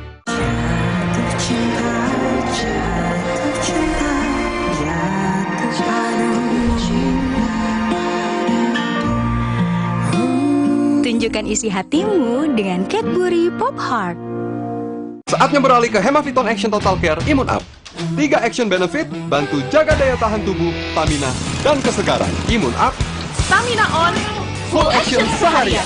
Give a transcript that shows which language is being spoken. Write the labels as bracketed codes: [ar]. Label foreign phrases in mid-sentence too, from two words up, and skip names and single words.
[id] Tunjukkan isi hatimu dengan Cadbury Pop Heart. Saatnya beralih ke Hemaviton Action Total Care Imun Up. 3 [en] action benefit, [id] bantu jaga daya tahan tubuh, stamina, dan kesegaran. Imun Up, [en] Stamina on, full action seharian.